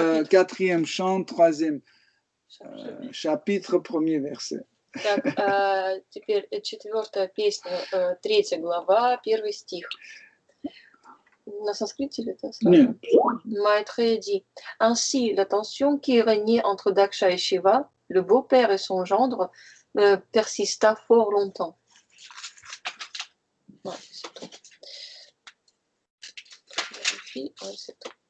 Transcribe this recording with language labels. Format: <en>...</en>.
<fr>Quatrième chant, troisième chapitre, premier verset.</fr> <ru>Так, теперь 4-я песня, 3 глава, 1 стих. На санскрите или это сразу? Нет.</ru> <fr>Maitreya dit: Ainsi, la tension qui régnait entre Daksha et Shiva, le beau-père et son gendre, persista fort longtemps. Ouais, c'est tout. Vérifie, ouais, c'est tout.</fr>